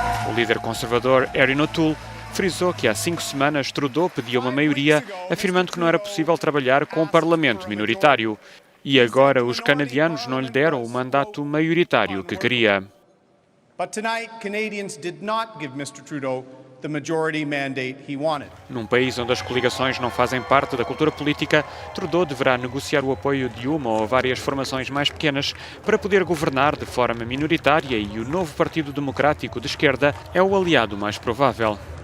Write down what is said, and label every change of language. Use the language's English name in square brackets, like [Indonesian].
[Portuguese] O líder conservador Erin O'Toole frisou que há 5 semanas Trudeau pedia uma maioria, afirmando que não era possível trabalhar com um parlamento minoritário. E agora os canadianos não lhe deram o mandato maioritário que queria. [English] But tonight, Canadians did not give Mr. Trudeau the majority mandate he wanted. [Portuguese] Num país onde as coligações não fazem parte da cultura política, Trudeau deverá negociar o apoio de uma ou várias formações mais pequenas para poder governar de forma minoritária e o novo Partido Democrático de Esquerda é o aliado mais provável.